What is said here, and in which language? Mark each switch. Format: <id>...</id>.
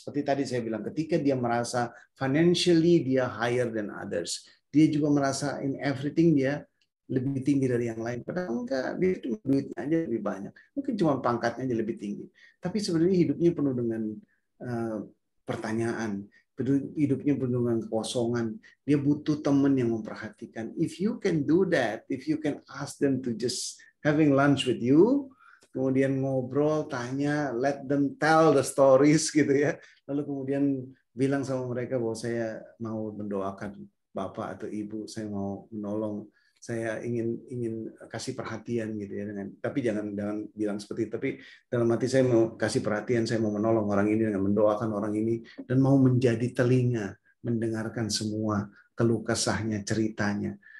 <id>Seperti tadi saya bilang, ketika dia merasa</id> <en>financially</en> <id>dia</id> <en>higher than others,</en> <id>dia juga merasa</id> <en>in everything</en> <id>dia lebih tinggi dari yang lain. Padahal enggak, dia cuma duitnya aja lebih banyak. Mungkin cuma pangkatnya aja lebih tinggi. Tapi sebenarnya hidupnya penuh dengan pertanyaan. Hidupnya penuh dengan kekosongan. Dia butuh teman yang memperhatikan.</id> <en>If you can do that, if you can ask them to just having lunch with you,</en> <id>kemudian ngobrol, tanya,</id> <en>let them tell the stories</en> <id>gitu ya. Lalu kemudian bilang sama mereka bahwa saya mau mendoakan Bapak atau Ibu, saya mau menolong, saya ingin kasih perhatian gitu ya, tapi jangan bilang seperti itu, tapi dalam hati saya mau kasih perhatian, saya mau menolong orang ini dengan mendoakan orang ini dan mau menjadi telinga mendengarkan semua keluh kesahnya, ceritanya.</id>